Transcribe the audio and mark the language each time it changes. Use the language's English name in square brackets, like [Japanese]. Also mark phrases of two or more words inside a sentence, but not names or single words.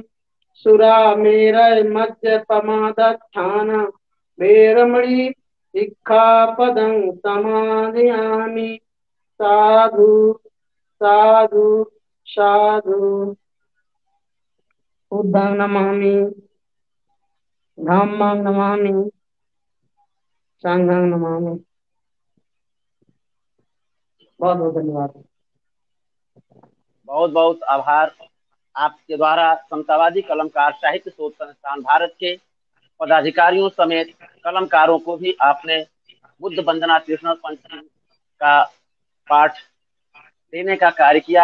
[Pali] सुरामेरय मद्यपमादत्थान वेरमणि सिक्खापदं समादयामि। साधु साधु साधु। बुद्धं नमामि, धम्मं नमामि, संघं नमामि। [Hindi] बहुत बहुत धन्यवाद। बहुत बहुत आभार। आपके द्वारा समतावादी कलमकार साहित्य शोध संस्थान भारत के पदाधिकारियों समेत कलमकारों को भी आपने बुद्ध वंदना कृष्ण पंचशील का पाठ देने का कार्य किया।